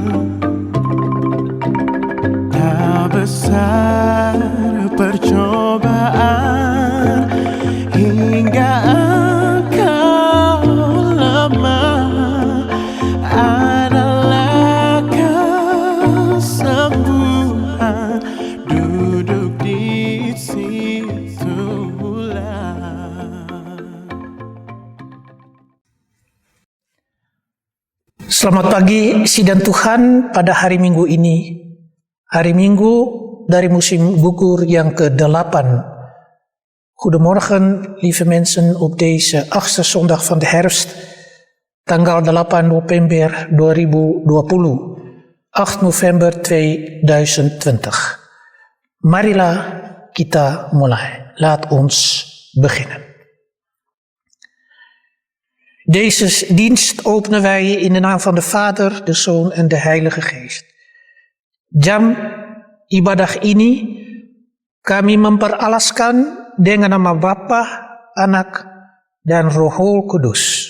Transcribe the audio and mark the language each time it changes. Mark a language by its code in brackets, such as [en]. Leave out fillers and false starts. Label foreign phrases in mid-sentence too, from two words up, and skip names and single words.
[id] Tak besar percobaan hingga engkau lemah, adalah kesembuhan, duduk di situlah. Selamat pagi sidang Tuhan pada hari Minggu ini. Hari Minggu dari musim gugur yang ke-8. [nl] Goedemorgen, lieve mensen, op deze 8e zondag van de herfst, tanggal 8 November 2020, 8 November 2020. Marilah kita mulai. Laat ons beginnen. Deze dienst openen wij in de naam van de Vader, de Zoon en de Heilige Geest. [id] Jam ibadah ini kami memperalaskan dengan nama Bapa, Anak, dan Roh Kudus.